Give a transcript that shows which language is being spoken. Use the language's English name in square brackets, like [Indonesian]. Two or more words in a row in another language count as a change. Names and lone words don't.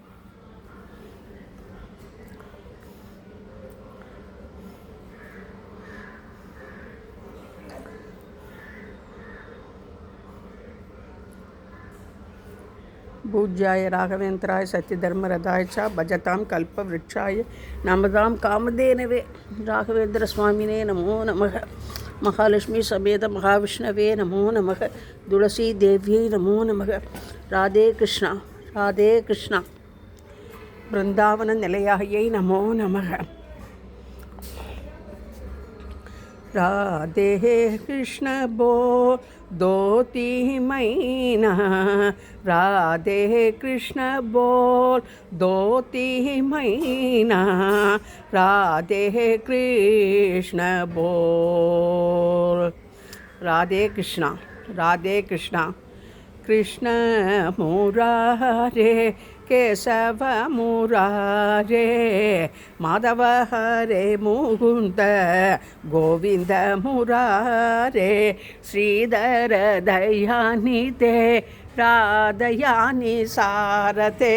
[Sanskrit] पूज्याय राघवेन्द्राय सत्यधर्मरताय च भजतां कल्पवृक्षाय नमतां कामधेनवे. राघवेन्द्र स्वामिने नमो नमः. महालक्ष्मी समेत महाविष्णवे नमो नमः. तुलसी देव्यै नमो नमः राधे कृष्णा राधे कृष्णा ராதே கிருஷ்ணா. बृन्दावन निलयायै नमो नमः. [Hindi] राधे कृष्ण बोल दो तीन महीना. राधे कृष्ण बोल दो तीन महीना. राधे कृष्ण बोल. राधे कृष्णा राधे कृष्णा. [Sanskrit] कृष्ण मुरारे केशव मुरारे. माधव हरे मुकुंद गोविंद मुरारे. श्रीधर दयानिधे राधयानि सारते.